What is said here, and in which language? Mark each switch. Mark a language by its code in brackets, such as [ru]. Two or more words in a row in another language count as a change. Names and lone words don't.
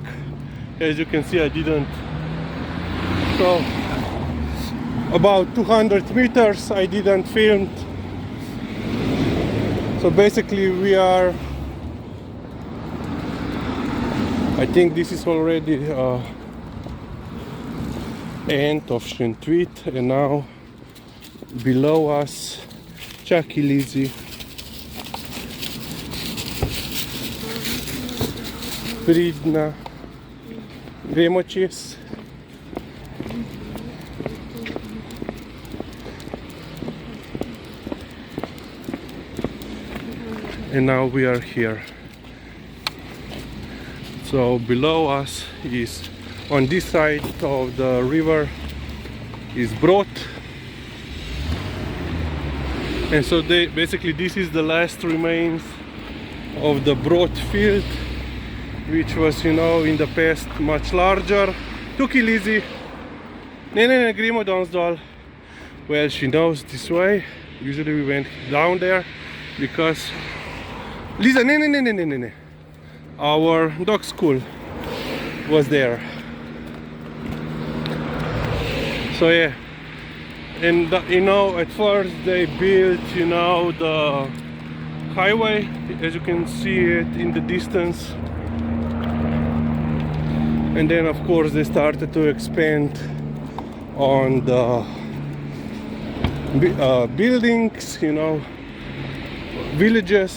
[en] As you can see, I didn't, so about 200 meters I didn't film. So basically we are, I think this is already end of Šentvid, and now below us [sl] Čaki Lizi, pridna, gremo čez. [en] And now we are here. So below us is, on this side of the river is Brod. And so basically this is the last remains of the Brod field, which was, you know, in the past much larger. [sl] Tuki Lizi. Ne, gremo donsdol. [en] Well, she knows this way. Usually we went down there because Liza, ne. Our dog school was there. So yeah, and you know, at first they built, you know, the highway, as you can see it in the distance, and then of course they started to expand on the buildings, you know, villages.